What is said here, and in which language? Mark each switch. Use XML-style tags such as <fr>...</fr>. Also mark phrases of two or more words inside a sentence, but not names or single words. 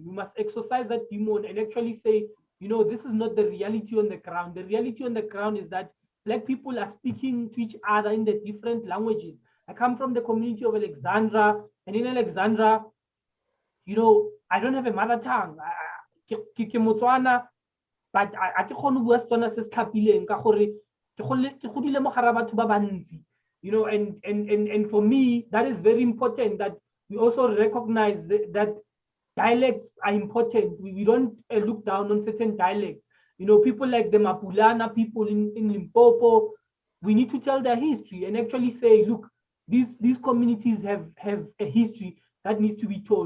<en>We must exorcise that demon and actually say, you know, this is not the reality on the ground. The reality on the ground is that Black people are speaking to each other in the different languages. I come from the community of Alexandra, and in Alexandra, you know, I don't have a mother tongue.</en> <tn>Ke Motswana, but I ke kgone bua Setswana se se tlhapileng ka gore ke godile mo gare ga batho ba bantsi.</tn> <en>You know, and for me, that is very important that we also recognize that dialects are important. We don't look down on certain dialects. You know, people like the Mapulana people in Limpopo, we need to tell their history and actually say, look, these communities have a history that needs to be told.</en>